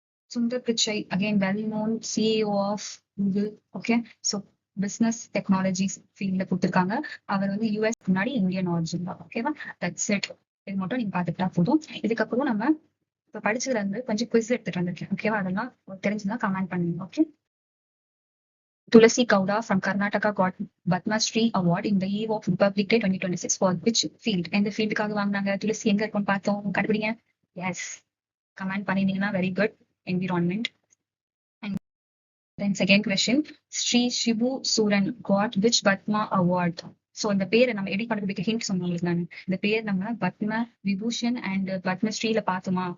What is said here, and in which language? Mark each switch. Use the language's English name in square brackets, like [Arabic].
[English] Sundar Pichai, again well known CEO of Google. Okay, so [Tamil] business technologies ஃபீல்ட்ல கொடுத்துருக்காங்க. அவர் வந்து US முன்னாடி Indian origin தான். ஓகேவா? [English] That's it. [Tamil] இது மட்டும் நீங்க பாத்துக்கிட்டா போதும். இதுக்கப்புறம் நம்ம இப்ப படிச்சதுல இருந்து கொஞ்சம் குவிஸ் எடுத்துட்டு வந்திருக்கேன். ஓகேவா? அதெல்லாம் தெரிஞ்சுன்னா கமெண்ட் பண்ணுங்க. Okay. [English] Tulasi Gowda from Karnataka got Padma Shri Award in the eve of Republic Day 2026 for which field? [Tamil] எந்த ஃபீல்டுக்காக வாங்கினாங்க? துளசி எங்க இருக்கும்னு பார்த்தோம். கண்டுபிடிங்க. S, comment பண்ணினீங்கன்னா [English] Very good. [Tamil] Environment. [English] And then second question, Sri Shibu Suran got which Padma Award? [Tamil] So இந்த பேரை நம்ம எப்படி கண்டுபிடிக்க ஹிண்ட் சொன்னேன் உங்களுக்கு நான். இந்த பேர் நம்ம பத்ம விபூஷன் அண்ட் பத்மஸ்ரீல பார்த்தோமா?